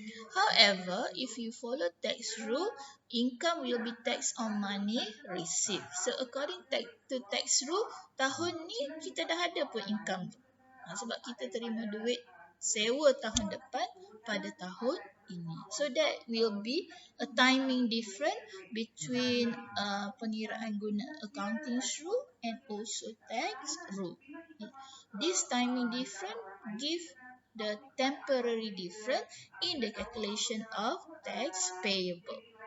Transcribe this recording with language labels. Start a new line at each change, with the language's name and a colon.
English: However, if you follow tax rule, income will be taxed on money received. So according to tax rule,
Malay: tahun ni kita dah ada pun income tu. Sebab kita terima duit sewa tahun depan pada tahun ini.
English: So that will be a timing difference between
Malay: pengiraan guna
English: accounting rule and also tax rule. This timing difference give the temporary difference in the calculation of tax payable.